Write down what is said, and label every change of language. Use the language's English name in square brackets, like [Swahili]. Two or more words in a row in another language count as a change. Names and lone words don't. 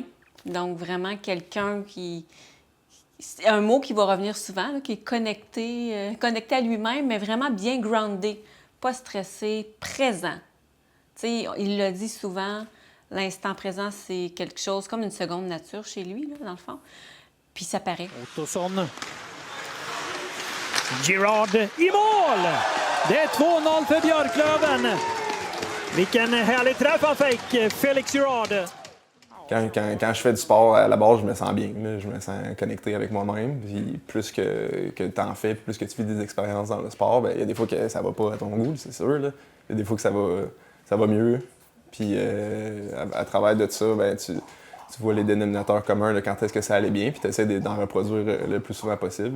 [French] Donc, vraiment, quelqu'un qui... C'est un mot qui va revenir souvent, là, qui est connecté à lui-même, mais vraiment bien groundé, pas stressé, présent. Tu sais, il l'a dit souvent, l'instant présent, c'est quelque chose comme une seconde nature chez lui, là, dans le fond. Puis ça paraît. [Swedish] Ottosson. Girard i mål! Det är 2-0 för Björklöven. Vilken härlig träff han fick, Félix Girard. [French] Quand je fais du sport, à la base, je me sens bien. Là. Je me sens connecté avec moi-même. Puis plus que tu en fais, plus que tu vis des expériences dans le sport, il y a des fois que ça va pas à ton goût, c'est sûr. Là. Il y a des fois que ça va mieux. Puis à travers de ça, tu vois les dénominateurs communs de quand est-ce que ça allait bien, puis tu essaies d'en reproduire le plus souvent possible.